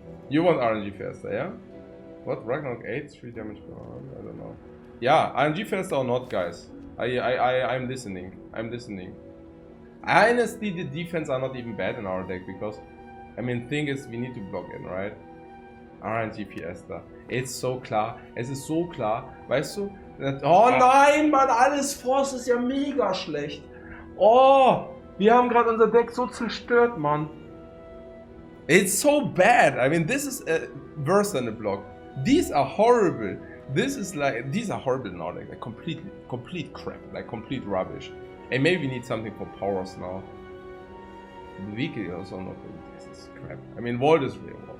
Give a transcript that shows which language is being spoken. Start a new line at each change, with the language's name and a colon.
English: You want RNG Fiesta, yeah? What? Ragnarok 8? 3 damage per round? I don't know. Yeah, RNG Fiesta or not, guys? I'm listening. I'm listening. Honestly, the defense are not even bad in our deck because, I mean, thing is, we need to block in, right?
German: RNG Fiesta.
English: It's so klar.
German: Es ist so klar. Weißt du? Oh nein, Mann, alles Force ist ja mega schlecht. Oh, wir haben gerade unser Deck so zerstört, Mann.
English: It's so bad. I mean, this is worse than a block. These are horrible. This is like, these are horrible now. Like complete crap. Like complete rubbish. And maybe we need something for powers now. The weekly is also not good. This is crap. I mean, Vault is real.